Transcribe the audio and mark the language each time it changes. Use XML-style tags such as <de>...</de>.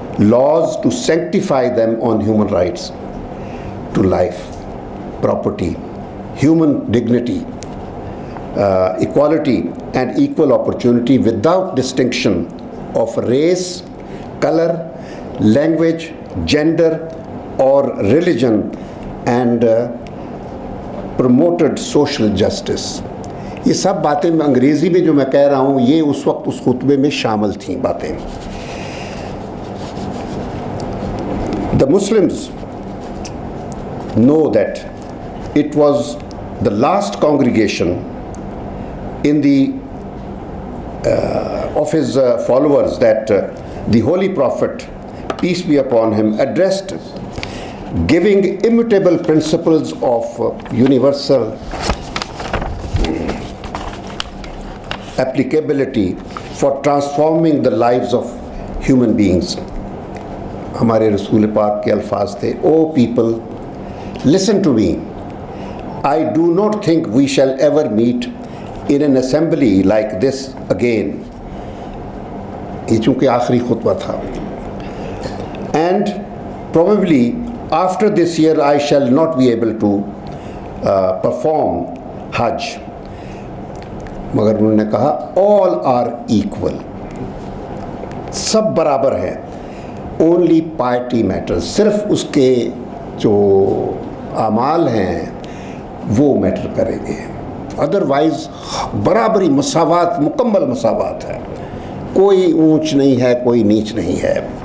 <en>laws to sanctify them on human rights to life, property, human dignity, equality and equal opportunity without distinction of race, color, language, gender or religion, and promoted social justice.</en> <hi>ये सब बातें मैं अंग्रेज़ी में जो मैं कह रहा हूँ ये उस वक्त उस खुतबे में शामिल थी बातें।</hi> <en>The Muslims know that it was the last congregation in the of his followers that the Holy Prophet, peace be upon him, addressed, giving immutable principles of universal applicability for transforming the lives of human beings.</en> <hi>हमारे रसूल पाक के अल्फाज थे,</hi> <en>O people, listen to me. I do not think we shall ever meet in an assembly like this again.</en> <hi>ये चूँकि आखिरी खुतबा था.</hi> <en>And probably after this year I shall not be able to perform Hajj.</en> <hi>मगर उन्होंने कहा</hi> <en>all are equal,</en> <hi>सब बराबर हैं,</hi> <en>only piety matters,</en> <hi>सिर्फ उसके जो आमाल हैं वो मैटर करेंगे, अदरवाइज बराबरी, मसावात, मुकम्मल मसावात है, कोई ऊंच नहीं है, कोई नीच नहीं है।</hi>